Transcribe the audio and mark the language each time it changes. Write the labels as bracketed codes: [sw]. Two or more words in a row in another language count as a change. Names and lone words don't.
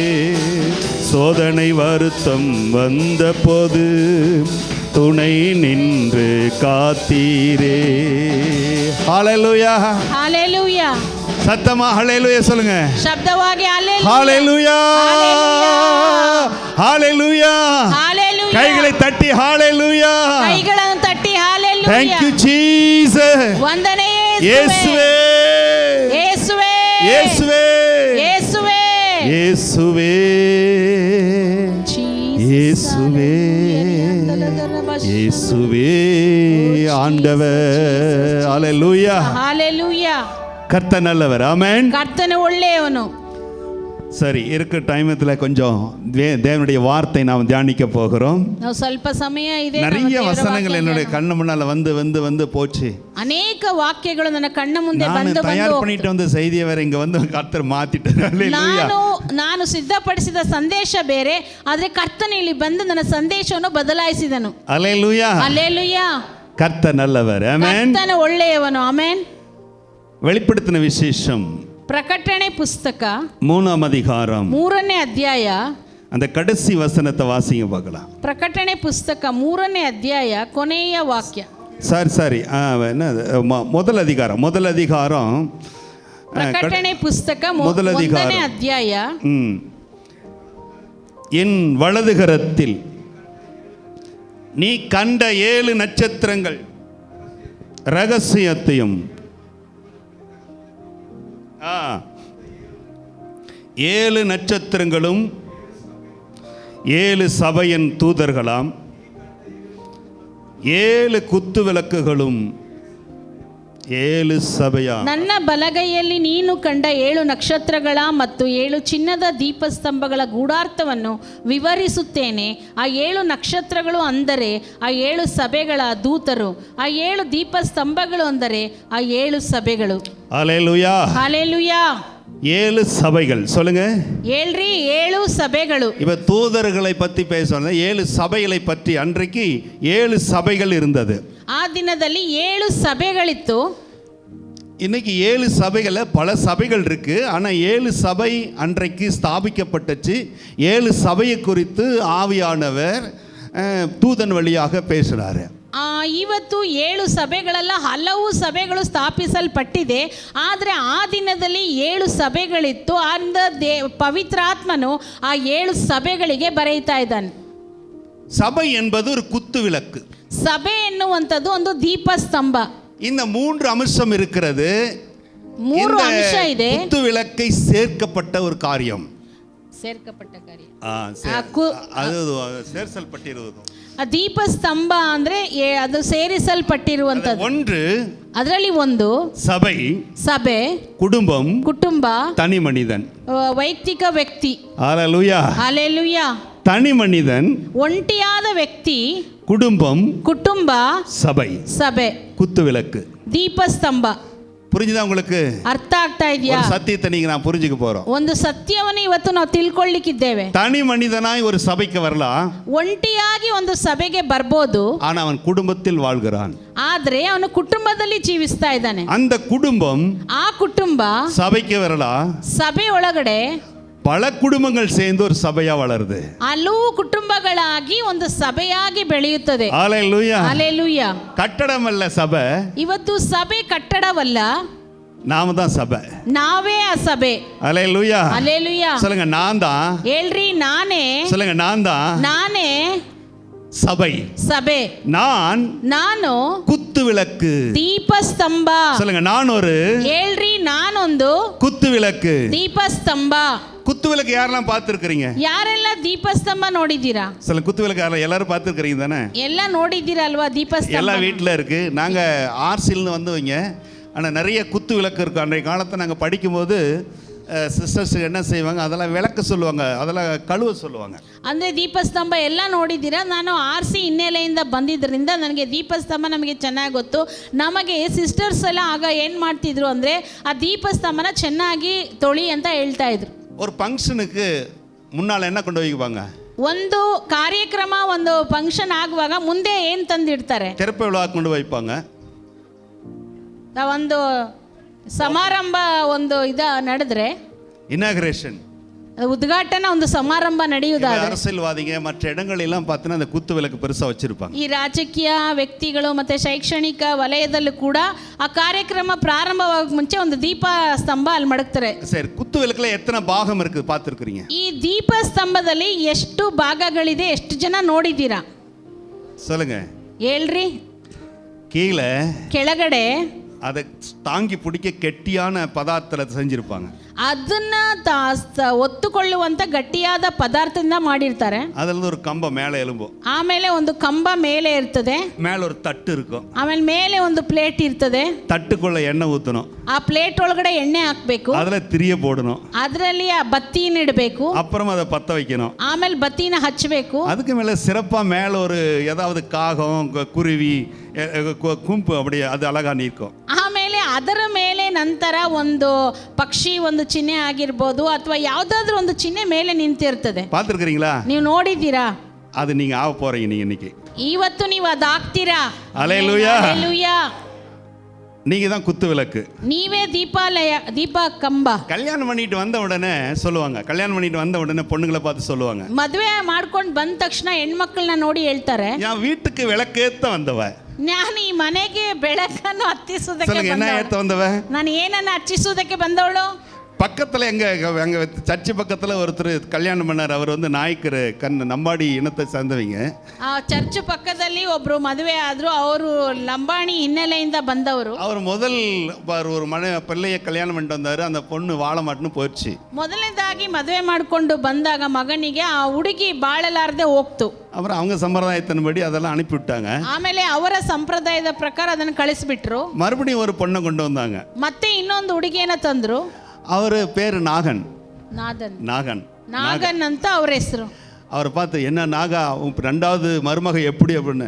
[ta] சோதனை வருத்தம் வந்த போது துணை நின்று காத்தீரே. ஹalleluya, ஹalleluya. சத்தமா ஹalleluya சொல்லுங்க. [kn] ಶಬ್ದವಾಗಿ [ta] ஹalleluya, ஹalleluya, ஹalleluya. கைகளை தட்டி ஹalleluya, [kn] கைಗಳನ್ನು ತಟ್ಟಿ ஹalleluya. [en] Thank you Jesus. [kn] ವಂದನೆ ಯೇಸುವೇ, ಯೇಸುವೇ, ಯೇಸುವೇ, ಯೇಸುವೇ, ಯೇಸುವೇ, [ta] இயேசுவே, இயேசுவே ஆண்டவர். ஹalleluya, ஹalleluya. கர்த்தர் நல்லவர். ஆமென். [kn] கர்த்தன் ಒಳ್ಳೆಯವನು. [ta] சரி, இருக்க டைமத்தில் கொஞ்சம் தேவனுடைய வார்த்தை நாம் தியானிக்க போகிறோம். [kn] ನಾವು ಸ್ವಲ್ಪ ಸಮಯ ಇದೆ. [ta] நிறைய வசனங்கள் என்னுடைய கண்ணு முன்னால வந்து வந்து வந்து போச்சு. [kn] ಅನೇಕ ವಾಕ್ಯಗಳು ನನ್ನ ಕಣ್ಣ ಮುಂದೆ ನಾನು ಬಂದು [ta] தயார் பண்ணிட்டு வந்த செய்தியை வேற இங்க வந்து கர்த்தர் மாத்திட்டார். [kn] ನಾನು ಸಿದ್ಧಪಡಿಸಿದ ಸಂದೇಶ ಬೇರೆ, ಆದ್ರೆ ಕರ್ತನ ಇಲ್ಲಿ ಬಂದು ನನ್ನ ಸಂದೇಶವನ್ನು ಬದಲಾಯಿಸಿದನು. [ta] ஹalleluya, [kn] ಹalleluya. [ta] கர்த்தர் நல்லவர். ஆமென். [kn] ಕರ್ತನ ಒಳ್ಳೆಯವನು. ಆಮೆನ್. [ta] வெளிப்படுத்தின விசேஷம் [kn] ಪ್ರಕಟಣೆ ಪುಸ್ತಕ [ta] 3ஆம் அதிகாரம் [kn] 3ನೇ ಅಧ್ಯಾಯ, [ta] அந்த கடைசி வசனத்தை வாசிங்க பார்க்கலாம். [kn] ಪ್ರಕಟಣೆ ಪುಸ್ತಕ 3ನೇ ಅಧ್ಯಾಯ ಕೊನೆಯ ವಾಕ್ಯ. [ta] சரி என்ன முதல் அதிகாரம் [kn] ಪ್ರಕಟಣೆ ಪುಸ್ತಕ [ta] முதல் அதிகாரம் [kn] 1ನೇ ಅಧ್ಯಾಯ. [ta] என் வலதுகரத்தில் நீ கண்ட 7 நட்சத்திரங்கள் ரகசியத்தையும் 7 நட்சத்திரங்களும் 7 சபையின் தூதர்களாம், 7 குத்து விளக்குகளும் [kn] 7 ಸಭೆಯ. ನನ್ನ ಬಲಗೈಯಲ್ಲಿ ನೀನು ಕಂಡ 7 ನಕ್ಷತ್ರಗಳ ಮತ್ತು 7 ಚಿನ್ನದ ದೀಪಸ್ತಂಭಗಳ ಗೂಢಾರ್ಥವನ್ನು ವಿವರಿಸುತ್ತೇನೆ. ಆ 7 ನಕ್ಷತ್ರಗಳು ಅಂದರೆ ಆ 7 ಸಭೆಗಳ ದೂತರು, ಆ 7 ದೀಪಸ್ತಂಭಗಳು ಅಂದರೆ ಆ 7 ಸಭೆಗಳು. [ta] ஹalleluya, ஹalleluya. 7 சபைகள். சொல்லுங்க, [kn] ಹೇಳ್ರಿ, 7 ಸಭೆಗಳು. [ta] இப்ப தூதர்களை பத்தி பேசணும். 7 சபைகளை பற்றி. அன்றைக்கு 7 சபைகள் இருந்தது. ಆ ದಿನದಲ್ಲಿ 7 ಸಭೆಗಳಿತ್ತು. இன்னைக்கு 7 சபைகள்ல பல சபைகள் இருக்கு. ஆனா 7 சபை அன்றைக்கு ஸ்தாபிக்கப்பட்டுச்சு. 7 சபையை குறித்து ஆவியானவர் தூதன் வழியாக பேசுறாரு. [kn] ಇವತ್ತು 7 ಸಭೆಗಳೆಲ್ಲ ಹಲವು ಸಭೆಗಳು ಸ್ಥಾಪಿಸಲ್ಪಟ್ಟಿದೆ. ಆದರೆ ಆ ದಿನದಲ್ಲಿ 7 ಸಭೆಗಳಿತ್ತು. ಅಂದ ಪವಿತ್ರಾತ್ಮನು ಆ 7 ಸಭೆಗಳಿಗೆ ಬರೆಯುತ್ತಾ ಇದ್ದಾನೆ. [ta] சபை என்பது ஒரு குத்து விளக்கு. [kn] ಸಭೆ ಎನ್ನುವಂಥದ್ದು ಒಂದು ದೀಪಸ್ತಂಭ. [ta] இந்த 3 அம்சம் இருக்கிறது. [kn] 3 ಅಂಶ ಇದೆ. [ta] குத்து விளக்கை சேர்க்கப்பட்ட ஒரு காரியம். [kn] ಸೇರ್ಕಪಟ್ಟ ಕಾರ್ಯ ಅದು ಸೇರಿಸಲ್ಪಟ್ಟಿರುವುದು. ದೀಪಸ್ತಂಭ ಅಂದ್ರೆ ಅದು ಸೇರಿಸಲ್ಪಟ್ಟಿರುವಂತದ್ದು. [ta] ஒன்று, [kn] ಅದರಲ್ಲಿ ಒಂದು ಸಭೆ, ಕುಟುಂಬ, [ta] தனி மனிதன், [kn] ವೈಯಕ್ತಿಕ ವ್ಯಕ್ತಿ. [ta] ஹalleluya, ஹalleluya. தனி மனிதன், [kn] ಒಂಟಿಯಾದ ವ್ಯಕ್ತಿ, ಕುಟುಂಬ, ಸಭೆ, [ta] குத்து விளக்கு, [kn] ದೀಪಸ್ತಂಭ. [ta] புரிஞ்சுதா உங்களுக்கு? [kn] ಅರ್ಥ ಆಗ್ತಾ ಇದೆಯಾ? [ta] சத்தியத்தை நீங்க நான் புரிஞ்சுக்க போறோம். [kn] ಒಂದು ಸತ್ಯವನ್ನು ಇವತ್ತು ನಾವು ತಿಳ್ಕೊಳ್ಳಿಕ್ಕಿದ್ದೇವೆ. [ta] தனி மனிதனாய் ஒரு சபைக்கு வரலாம், [kn] ಒಂಟಿಯಾಗಿ ಒಂದು ಸಭೆಗೆ ಬರ್ಬೋದು, [ta] ஆனா அவன் குடும்பத்தில் வாழ்கிறான். [kn] ಆದ್ರೆ ಅವನು ಕುಟುಂಬದಲ್ಲಿ ಜೀವಿಸ್ತಾ ಇದ್ದಾನೆ. [ta] அந்த குடும்பம், [kn] ಆ ಕುಟುಂಬ [ta] சபைக்கு வரலாம், [kn] ಸಭೆ ಒಳಗಡೆ [ta] பல குடும்பங்கள் சேர்ந்து ஒரு சபையா வளருது. [kn] ಹಲವು ಕುಟುಂಬಗಳಾಗಿ ಒಂದು ಸಭೆಯಾಗಿ ಬೆಳೆಯುತ್ತದೆ. [ta] ஹalleluya, ஹalleluya. கட்டடமல்ல சபை. [kn] ಇವತ್ತು ಸಭೆ ಕಟ್ಟಡವಲ್ಲ, [ta] நாம தான் சபை. [kn] ನಾವೇ ಆ ಸಭೆ. [ta] ஹalleluya, ஹalleluya. சொல்லுங்க நான் தான். [kn] ಹೇಳ್ರಿ ನಾನೇ. [ta] சொல்லுங்க நான் தான். [kn] ನಾನೇ [ta] சபை. [kn] ನಾನು [ta] குத்து விளக்கு, [kn] ದೀಪಸ್ತಂಭ. [ta] சொல்லுங்க நான் ஒரு. [kn] ಹೇಳ್ರಿ ನಾನೊಂದು [ta] குத்து விளக்கு, [kn] ದೀಪಸ್ತಂಭ. [ta] குத்து விளக்கு யாரெல்லாம் பார்த்திருக்கீங்க? [kn] ಯಾರೆಲ್ಲ ದೀಪಸ್ತಂಭ ನೋಡಿದ್ದೀರಾ? [ta] சொல்லுங்க குத்து விளக்கு எல்லாரும் பார்த்திருக்கீங்க தானே? [kn] ಎಲ್ಲ ನೋಡಿದ್ದೀರಾ ಅಲ್ವಾ ದೀಪಸ್ತಂಭ? [ta] எல்லா வீட்டில் இருக்கு. நாங்க ஆர்சில்னு வந்தவங்க, ஆனால் நிறைய குத்து விளக்கு இருக்கு. அன்றைய காலத்தை நாங்கள் படிக்கும்போது சிஸ்டர்ஸ் என்ன செய்வாங்க, அதெல்லாம் விளக்க சொல்லுவாங்க, அதெல்லாம் ಕಳುವ சொல்லுவாங்க. [kn] ಅಂದರೆ ದೀಪಸ್ತಂಭ ಎಲ್ಲ ನೋಡಿದ್ದೀರಾ? ನಾನು ಆರ್ಸಿ ಹಿನ್ನೆಲೆಯಿಂದ ಬಂದಿದ್ದರಿಂದ ನನಗೆ ದೀಪಸ್ತಂಭ ನಮಗೆ ಚೆನ್ನಾಗಿ ಗೊತ್ತು. ನಮಗೆ ಸಿಸ್ಟರ್ಸ್ ಎಲ್ಲ ಆಗ ಏನು ಮಾಡ್ತಿದ್ರು ಅಂದರೆ ಆ ದೀಪಸ್ತಂಭನ ಚೆನ್ನಾಗಿ ತೊಳಿ ಅಂತ ಹೇಳ್ತಾ ಇದ್ರು. [ta] ஒரு ஃபங்க்ஷனுக்கு முன்னால் என்ன கொண்டு வைப்பாங்க? [kn] ಒಂದು ಕಾರ್ಯಕ್ರಮ, ಒಂದು ಫಂಕ್ಷನ್ ಆಗುವಾಗ ಮುಂದೆ ಏನು ತಂದಿಡ್ತಾರೆ? ತೆರಪೆ ವಿಳಾ ಕೊಂಡು [ta] வைப்பாங்க. [kn] ಒಂದು ಸಮಾರಂಭ ಒಂದು ನಡೆದ್ರೆ ಇನಾಗ್ರೇಷನ್, ಉದ್ಘಾಟನಾ ಒಂದು ಸಮಾರಂಭ ನಡೆಯುವುದಾದ್ರೆ, அரசியல்வாதிங்க மற்ற இடங்களெல்லாம் பார்த்தா அந்த குத்து விளக்கு பெருசா வச்சிருப்பாங்க. ಈ ರಾಜಕೀಯ ವ್ಯಕ್ತಿಗಳು ಮತ್ತೆ ಶೈಕ್ಷಣಿಕ ವಲಯದಲ್ಲೂ ಕೂಡ ಆ ಕಾರ್ಯಕ್ರಮ ಪ್ರಾರಂಭವಾಗಕ್ಕೆ ಮುಂಚೆ ಒಂದು ದೀಪ ಸ್ತಂಭ ಅಲ್ಲಿ ಮಡಗ್ತಾರೆ. ಸರಿ, [ta] குத்து விளக்குல எத்தனை பாகம் இருக்கு பார்த்திருக்கீங்க? [kn] ಈ ದೀಪ ಸ್ತಂಭದಲ್ಲಿ ಎಷ್ಟು ಭಾಗಗಳಿದೆ, ಎಷ್ಟು ಜನ ನೋಡಿದ್ದೀರಾ? [ta] சொல்லுங்க. [kn] ಹೇಳ್ರಿ. [ta] ಕೆಳಗಡೆ அதை தாங்கி பிடிக்க கெட்டியான பதார்த்தத்தை செஞ்சிருப்பாங்க. [kn] ಅದನ್ನ ಒತ್ತುಕೊಳ್ಳುವಂತ ಗಟ್ಟಿಯಾದ ಪದಾರ್ಥದಿಂದ ಮಾಡಿರ್ತಾರೆ. ಅದರಲ್ಲಿ ஒரு ಕಂಬ ಮೇಲೆ ಎಲುಬು, ಆಮೇಲೆ ಒಂದು ಕಂಬ ಮೇಲೆ ಇರ್ತದೆ, [ta] ಮೇಲೆ ஒரு தட்டு இருக்கும், [kn] ಆಮೇಲೆ ಮೇಲೆ ಒಂದು ಪ್ಲೇಟ್ ಇರ್ತದೆ, [ta] தட்டுக்குள்ள எண்ணெய் ஊத்தணும், [kn] ಆ ಪ್ಲೇಟ್ ಒಳಗಡೆ ಎಣ್ಣೆ ಹಾಕಬೇಕು, [ta] ಅದರ ತಿರಿಯ போடணும், [kn] ಅದರಲ್ಲಿ ಆ ಬತ್ತಿನ ಇಡಬೇಕು, [ta] அப்புறம் அதை பத்த வைக்கணும், [kn] ಆಮೇಲೆ ಬತ್ತಿನ ಹಚ್ಚಬೇಕು. [ta] அதுக்கு மேல சிறப்பா மேல ஒரு ஏதாவது காகம், குருவி, கும்பு அப்படி அது அழகா நிற்கும். [kn] ಆಮೇಲೆ ಅದರ ಮೇಲೆ ನಂತರ ಒಂದು ಪಕ್ಷಿ, ಒಂದು ಚಿಹ್ನೆ ಆಗಿರ್ಬೋದು ಅಥವಾ ಯಾವುದಾದ್ರೂ ಒಂದು ಚಿಹ್ನೆ ಮೇಲೆ ನಿಂತಿರ್ತದೆ. [ta] பார்த்திருக்கீங்களா? [kn] ನೀವು ನೋಡಿದ್ದೀರಾ? [ta] அது நீங்க ஆக போறீங்க நீங்க இன்னைக்கு. [kn] ಇವತ್ತು ನೀವು ಅದಾಗ್ತೀರಾ. [ta] ஹalleluya, ஹalleluya. நீங்க தான் குத்து விளக்கு, [kn] ನೀವೇ ದೀಪಾಲಯ, ದೀಪ ಕಂಬ. [ta] கல்யாணம் பண்ணிட்டு வந்த உடனே சொல்லுவாங்க, கல்யாணம் பண்ணிட்டு வந்த உடனே பொண்ணுங்களை பார்த்து சொல்லுவாங்க, [kn] ಮದುವೆ ಮಾಡ್ಕೊಂಡು ಬಂದ ತಕ್ಷಣ ಹೆಣ್ಮಕ್ಳನ್ನ ನೋಡಿ ಹೇಳ್ತಾರೆ, [ta] என் வீட்டுக்கு விளக்கேத்த வந்தவ, [kn] ನಾನು ಈ ಮನೆಗೆ ಬೆಳಕನ್ನು ಹತ್ತಿಸುವುದಕ್ಕೆ [ta] வந்தவ, [kn] ನಾನು ಏನನ್ನ ಹಚ್ಚಿಸುವುದಕ್ಕೆ ಬಂದವಳು. [ta] பக்கத்தில் எங்கள் சர்ச்சு பக்கத்தில் ஒருத்தர் கல்யாணம் பண்ணார். அவர் வந்து நாய்க்கர், நம்பாடி இனத்தை சேர்ந்தவங்க. [kn] ಚರ್ಚ್ ಪಕ್ಕದಲ್ಲಿ ಒಬ್ರು ಮದುವೆ ಆದ್ರು, ಅವರು ಲಂಬಾಣಿ ಹಿನ್ನೆಲೆಯಿಂದ ಬಂದವರು. [ta] அவர் முதல் ஒரு பிள்ளைய கல்யாணம் பண்ணிட்டு வந்தாரு. அந்த பொண்ணு வாழ மாட்டுன்னு போயிடுச்சு. [kn] ಮೊದಲನೇದಾಗಿ ಮದುವೆ ಮಾಡಿಕೊಂಡು ಬಂದಾಗ ಮಗನಿಗೆ ಆ ಹುಡುಗಿ ಬಾಳಲಾರದೆ ಹೋಗ್ತು. [ta] அப்புறம் அவங்க சம்பிரதாயத்தின்படி அதெல்லாம் அனுப்பிவிட்டாங்க. [kn] ಆಮೇಲೆ ಅವರ ಸಂಪ್ರದಾಯದ ಪ್ರಕಾರ ಅದನ್ನು ಕಳಿಸ್ಬಿಟ್ರು. [ta] மறுபடியும் ஒரு பொண்ணை கொண்டு வந்தாங்க. [kn] ಮತ್ತೆ ಇನ್ನೊಂದು ಹುಡುಗಿಯನ್ನ ತಂದ್ರು. [ta] அவர் பேர் நாகன். [kn] நாகன் ಅಂತ ಅವ್ರ ಹೆಸರು. [ta] அவரை பார்த்து, என்ன நாகா ரெண்டாவது மருமக எப்படி அப்படின்னு